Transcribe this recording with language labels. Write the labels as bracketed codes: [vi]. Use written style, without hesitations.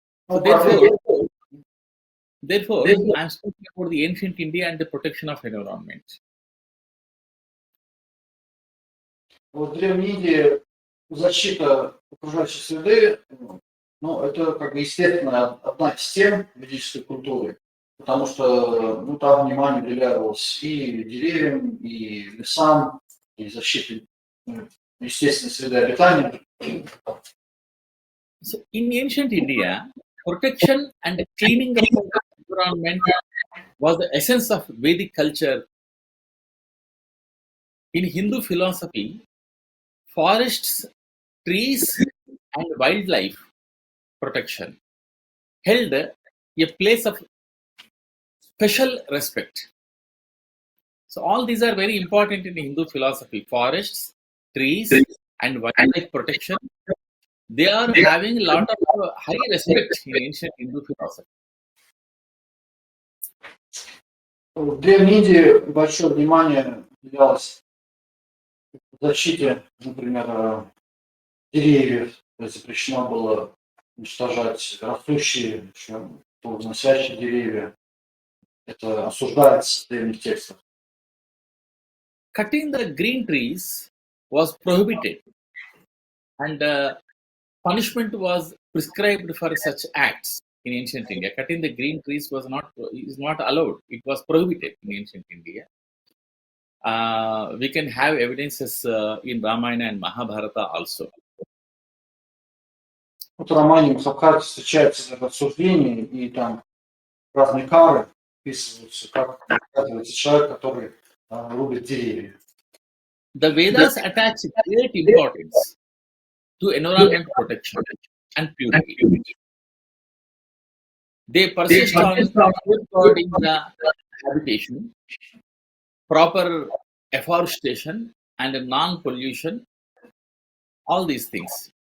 [en] So therefore, I'm speaking about the ancient India and the protection of environment. [ru] Вот в Древней Индии защита окружающей среды, ну, это как бы естественно одна из тем ведической культуры, потому что ну, там внимание уделялось и деревьям, и лесам, и защите естественной среды обитания. [en] So in ancient India, protection and cleaning of the environment was the essence of Vedic culture. In Hindu philosophy, forests, trees, and wildlife protection held a place of special respect. So all these are very important in Hindu philosophy. Forests, trees, and wildlife protection, they are having a lot of high respect in ancient Hindu philosophy. [ru] В Древней Индии большое внимание уделялось защите, например, деревьев, то есть запрещено было уничтожать растущие, плодоносящие деревья. Это осуждается в древних текстах. [en] Cutting the green trees was prohibited, and punishment was prescribed for such acts in ancient India. Cutting the green trees is not allowed. It was prohibited in ancient India. We can have evidences in Ramayana and Mahabharata also. [ru] Вот в романе Махабхарате встречается это обсуждение, и там разные кары описываются, как наказывается человек, который рубит деревья. [en] The Vedas attach great importance to environment protection and purity. They persist on safeguarding the habitation, proper afforestation, and non-pollution, all these things.